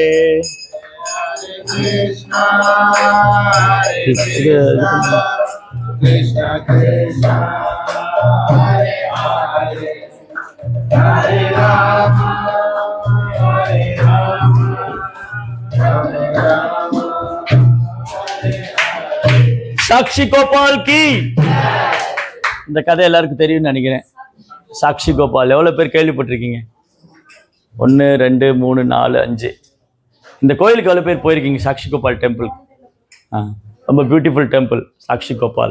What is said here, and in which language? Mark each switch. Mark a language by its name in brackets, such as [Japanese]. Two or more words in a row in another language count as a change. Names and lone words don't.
[Sanskrit] Krishna, Krishna Krishna, Hare Hare, Hare Rama, Hare Rama, Rama Rama, Hare Hare. [Tamil] சாக்ஷி கோபால் கி. இந்த கதை எல்லாருக்கும் தெரியும்னு நினைக்கிறேன். சாக்ஷி கோபால் எவ்வளவு பேர் கேள்விப்பட்டிருக்கீங்க? 1 2 3 4 5. இந்த கோயிலுக்கு எவ்வளவு பேர் போயிருக்கீங்க? சாக்ஷி கோபால் டெம்பிள். ரொம்ப [English] beautiful temple [Tamil] சாக்ஷி கோபால்.